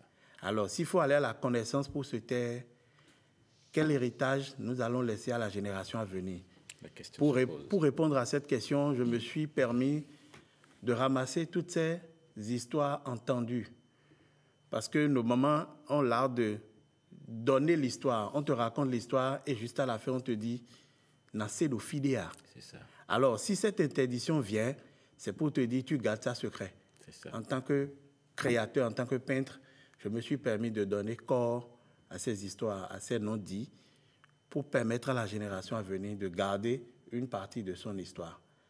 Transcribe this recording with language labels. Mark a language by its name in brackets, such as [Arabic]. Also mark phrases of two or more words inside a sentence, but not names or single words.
[French] Alors, s'il faut aller à la connaissance pour se taire, quel héritage nous allons laisser à la génération à venir? Pour répondre à cette question, je me suis permis de ramasser toutes ces histoires entendues. Parce que nos mamans ont l'art de donner l'histoire. On te raconte l'histoire et juste à la fin, on te dit « [Fon] Nassé do fidéa ». [French] C'est ça. Alors, si cette interdiction vient, c'est pour te dire « Tu gardes ça secret ». C'est ça. En tant que créateur, en tant que peintre, je me suis permis de donner corps à ces histoires, à ces non-dits, pour permettre à la génération à venir de garder une partie de son histoire.